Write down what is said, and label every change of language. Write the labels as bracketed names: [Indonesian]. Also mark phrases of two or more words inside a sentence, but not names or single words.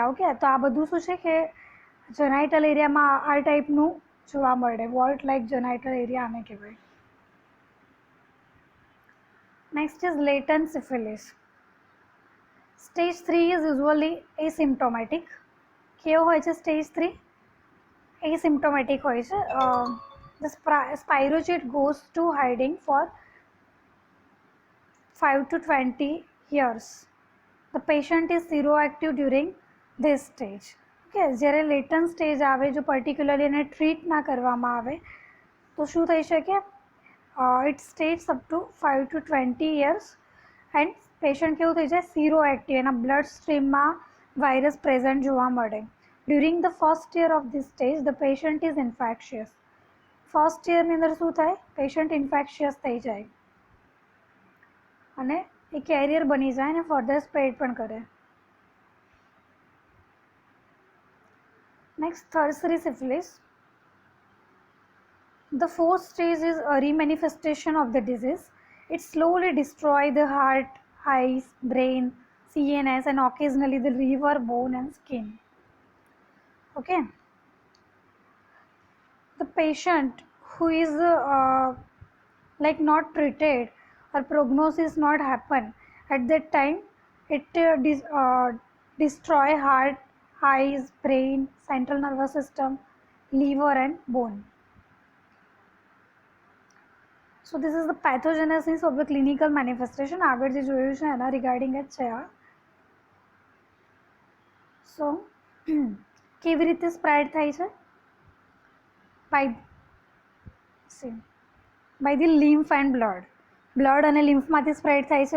[Gujarati] ઓકે, તો આ બધું શું છે કે [English] genital areaમાં [Gujarati] આ ટાઈપનું જોવા મળે. [English] what like genital area [Gujarati] આને કહેવાય. [English] next is latent syphilis. stage 3 is usually asymptomatic. [Gujarati] કેવો હોય છે સ્ટેજ 3? એસિમ્પ્ટોમેટિક હોય છે. [English] The spirochete goes to hiding for 5 to 20 years. The patient is seroactive during this stage. [Gujarati] ઓકે, જ્યારે લેટન્ટ સ્ટેજ આવે, જો પર્ટિક્યુલરલી એને ટ્રીટ ના કરવામાં આવે તો શું થઈ શકે? [English] it stage up to 5 to 20 years and patient [Gujarati] કેવું થઈ જાય? સીરોએક્ટિવ, એના [English] blood streamમાં virus present [Gujarati] જોવા મળે. [English] during the first year of this stage the patient is infectious. first yearની [Gujarati] અંદર શું થાય? [English] patient infectious [Gujarati] થઈ જાય અને એ કેરિયર બની જાય અને [English] further spread [Gujarati] પણ કરે. [English] next tertiary syphilis. The fourth stage is early manifestation of the disease. It slowly destroys the heart, eyes, brain, CNS and occasionally the liver, bone and skin. Okay. The patient who is like not treated or prognosis not happen at that time, It destroy heart, eyes, brain, central nervous system, liver and bone. So this is the pathogenesis of the clinical manifestation. [Gujarati] આગળ જે જોયું છે એના રિગાર્ડિંગ જ છે આ. સો કેવી રીતે સ્પ્રેડ થાય છે? [English] by the lymph and blood [Gujarati] અને લિમ્ફમાંથી સ્પ્રેડ થાય છે.